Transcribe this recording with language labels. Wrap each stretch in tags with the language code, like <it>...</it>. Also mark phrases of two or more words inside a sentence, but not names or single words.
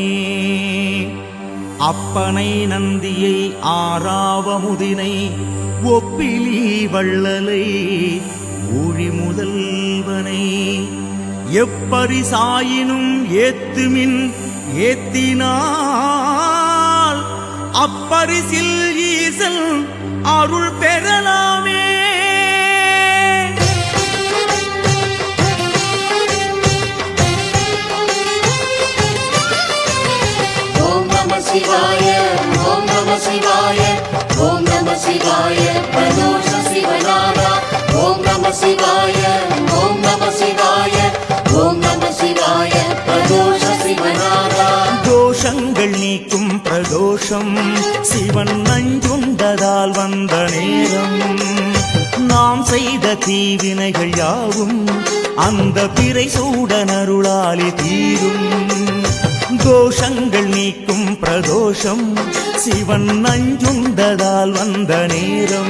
<ta>அப்பனை நந்தியை ஆறாவமுதினை ஒப்பிலி வள்ளலை ஊழி முதல்வனை எப்பரிசாயினும் ஏத்துமின் ஏத்தினால் அப்பரிசில் ஈசல் அருள் பெறலாமே.</ta> <sa>शिवाय ओम नमः शिवाय ओम नमः शिवाय प्रदोष शिवनादा ओम नमः शिवाय ओम नमः शिवाय ओम नमः शिवाय प्रदोष शिवनादा.</sa> <ta>தோஷங்கள் நீக்கும் பிரதோஷம் சிவன் நஞ்சுண்டதால் வந்த நேரம். நாம் செய்த தீவினைகள் யாவும் அந்த பிறை சூடனருளாலே தீரும். தோஷங்கள் நீக்கும் பிரதோஷம் சிவன் நஞ்சுண்டதால் வந்த நேரம்.</ta>